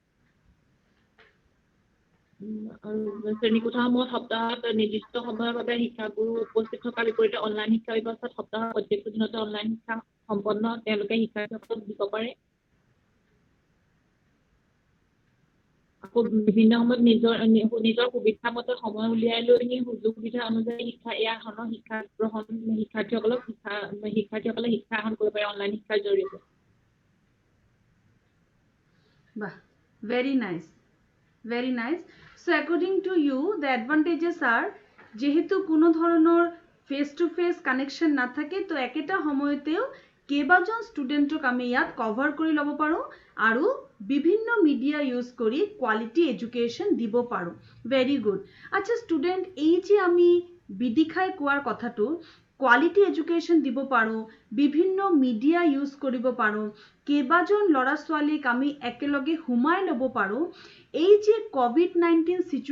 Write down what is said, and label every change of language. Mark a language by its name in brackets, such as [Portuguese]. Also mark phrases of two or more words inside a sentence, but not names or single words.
[Assamese] আৰু শ্ৰেণীকোঠাসমূহত সপ্তাহত নিৰ্দিষ্ট সময়ৰ বাবে শিক্ষাগুৰু উপস্থিত থকাৰ বিপৰীতে অনলাইন শিক্ষা ব্যৱস্থাত সপ্তাহৰ প্ৰত্যেকটো দিনতে অনলাইন শিক্ষা সম্পন্ন তেওঁলোকে শিক্ষাৰ্থীসকলক দিব পাৰে। আকৌ বিভিন্ন সময়ত নিজৰ সুবিধা মতে সময় উলিয়াই লৈ সুযোগ সুবিধা অনুযায়ী শিক্ষাৰ্থীসকলে শিক্ষা গ্ৰহণ কৰিব পাৰে অনলাইন শিক্ষাৰ জৰিয়তে [English] Bah, very nice. Very nice. So according to you, the advantages are [Assamese] যেহেতু কোনো ধৰণৰ [English] face to face connection [Assamese] না থাকে তো একেটা সময়তেও কেইবাজন ষ্টুডেণ্টক আমি ইয়াত কভাৰ কৰি ল'ব পাৰোঁ আৰু বিভিন্ন [English] media use [Assamese] কৰি [English] quality education [Assamese] দিব পাৰোঁ [English] very good [Assamese] আচ্ছা ষ্টুডেণ্ট এই যে আমি বিদিশাই কোৱাৰ কথাটো [English] quality education [Assamese] দিব পাৰোঁ বিভিন্ন [English] media use [Assamese] কৰিব পাৰোঁ কেইবাজন ল'ৰা ছোৱালীক আমি একেলগে সোমাই ল'ব পাৰোঁ এই যে কোভিড-19